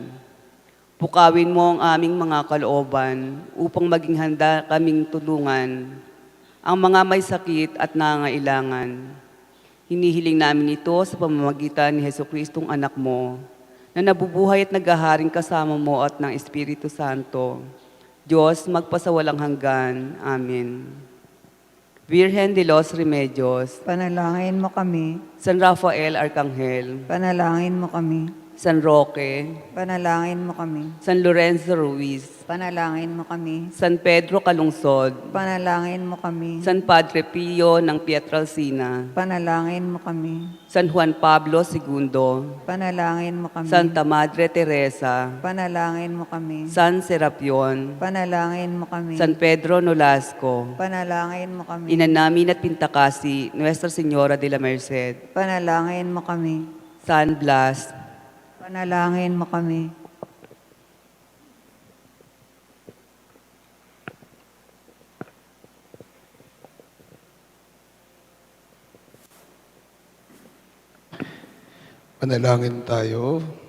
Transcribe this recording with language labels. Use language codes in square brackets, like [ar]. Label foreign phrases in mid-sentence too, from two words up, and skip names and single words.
[tl] Pukawin mo ang aming mga kalooban upang maging handa kaming tulungan ang mga may sakit at nangangailangan. Hinihiling namin ito sa pamamagitan ni Jesucristong anak mo, na nabubuhay at naghaharing kasama mo at ng Espiritu Santo, Diyos magpasawalang hanggan. Amen. Virgen de los Remedios, Panalangin mo kami. San Rafael Arcangel, Panalangin mo kami. San Roque, Panalangin mo kami. San Lorenzo Ruiz, Panalangin mo kami. San Pedro Calungsod, Panalangin mo kami. San Padre Pio ng Pietrelcina, Panalangin mo kami. San Juan Pablo II, Panalangin mo kami. Santa Madre Teresa, Panalangin mo kami. San Serapion, Panalangin mo kami. San Pedro Nolasco, Panalangin mo kami. Ina namin at Pintakasi, Nuestra Señora de la Merced, Panalangin mo kami. San Blas, Panalangin mo kami. Panalangin tayo.